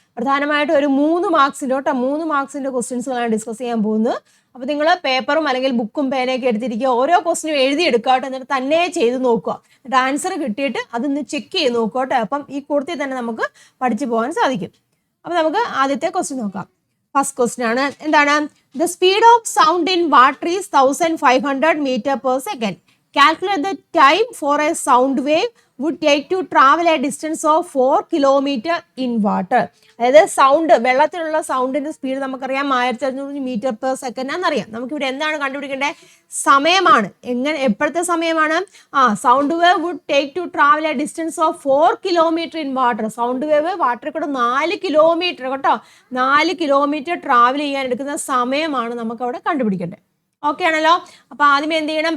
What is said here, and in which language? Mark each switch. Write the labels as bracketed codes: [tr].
[ml] പ്രധാനമായിട്ട് ഒരു 3 മാർക്സിന്റെ ക്വസ്റ്റ്യൻസുകളാണ് ഡിസ്കസ് ചെയ്യാൻ പോകുന്നത്. അപ്പോൾ നിങ്ങൾ പേപ്പറും അല്ലെങ്കിൽ ബുക്കും പേനയൊക്കെ എടുത്തിരിക്കുക, ഓരോ ക്വസ്റ്റിനും എഴുതിയെടുക്കുക കേട്ടോ. എന്നിട്ട് തന്നെ ചെയ്ത് നോക്കുക, എന്നിട്ട് ആൻസർ കിട്ടിയിട്ട് അതൊന്ന് ചെക്ക് ചെയ്ത് നോക്കുക കേട്ടോ. അപ്പം ഈ കൂട്ടത്തിൽ തന്നെ നമുക്ക് പഠിച്ചു പോകാൻ സാധിക്കും. അപ്പോൾ നമുക്ക് ആദ്യത്തെ ക്വസ്റ്റ്യൻ നോക്കാം. ഫസ്റ്റ് ക്വസ്റ്റ്യൻ ആണ്, എന്താണ്? [en] The speed of sound in water is 1500 meter per second. Calculate the time for a sound wave would take to travel a distance of 4 kilometer in water. [ml] അതായത് സൗണ്ട്, വെള്ളത്തിലുള്ള സൗണ്ടിന്റെ സ്പീഡ് നമുക്കറിയാം 1500 metre per second ആണെന്നറിയാം. നമുക്കിവിടെ എന്താണ് കണ്ടുപിടിക്കേണ്ടത്? സമയമാണ്. എപ്പോഴത്തെ സമയമാണ്? [en] Sound wave would take to travel a distance of 4 kilometre in water. [ml] Sound wave വാട്ടറിൽ കൂടെ 4 kilometre കേട്ടോ, 4 കിലോമീറ്റർ ട്രാവൽ ചെയ്യാൻ എടുക്കുന്ന സമയമാണ് നമുക്ക് അവിടെ കണ്ടുപിടിക്കേണ്ടത്. ഓക്കെ ആണല്ലോ. അപ്പോൾ ആദ്യമേ എന്ത് ചെയ്യണം?